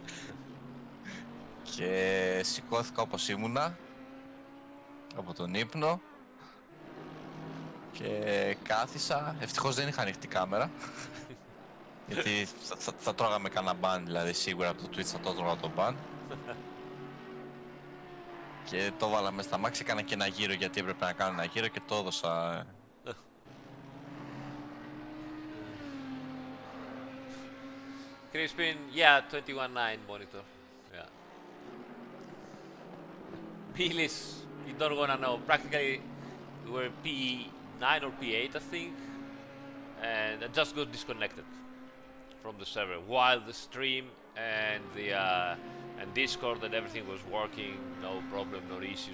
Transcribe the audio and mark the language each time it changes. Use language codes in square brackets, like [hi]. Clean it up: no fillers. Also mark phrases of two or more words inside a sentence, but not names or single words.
[el] Και σηκώθηκα όπως ήμουνα από τον ύπνο και κάθισα. Ευτυχώς δεν είχα ανοιχτή κάμερα γιατί θα τρώγαμε κανένα μπαν, δηλαδή σίγουρα από το Twitch θα το τρώγα το μπαν. Και το βάλαμε στα μάξι, έκανα και ένα γύρο γιατί έπρεπε να κάνω ένα γύρο και το έδωσα. [en] Crispin, yeah, 21.9 monitor. Yeah. Pilis, you don't wanna know. Practically, we were P9 or P8, I think, and I just got disconnected from the server while the stream and the and Discord and everything was working, no problem, no issue.